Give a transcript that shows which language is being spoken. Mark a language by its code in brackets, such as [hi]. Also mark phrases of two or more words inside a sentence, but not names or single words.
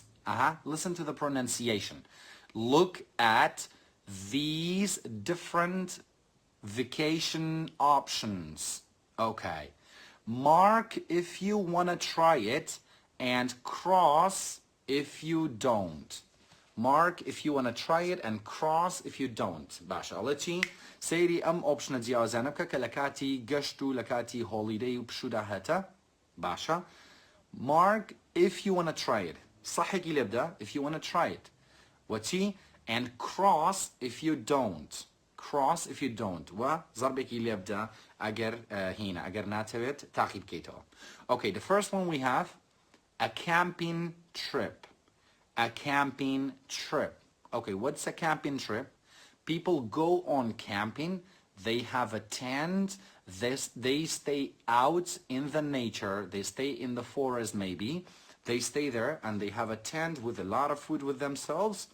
[en] Listen to the pronunciation. Look at these different vacation options. Okay. Mark if you want to try it and cross if you don't. Mark if you want to try it and cross if you don't. [ckb] باشا أڵێکی سەیری ئەم ئۆپشنە جیاوازانە بکە کە لە کاتی گەشت و لە کاتی هۆلیدەی و پشوودا هەتە. باشا. [en] Mark if you want to try it. [ckb] صحێکی لێ بدە [en] if you want to try it. وەچی and cross if you don't. Cross if you don't. [ckb] و ضربێکی لێ بدە ئەگەر هینە ئەگەر ناتەوێت تاقی بکەیتەوە. [en] Okay, the first one we have a camping trip. A camping trip. Okay, what's a camping trip? People go on camping, they have a tent, they stay out in the nature, they stay in the forest maybe, they stay there and they have a tent with a lot of food with themselves.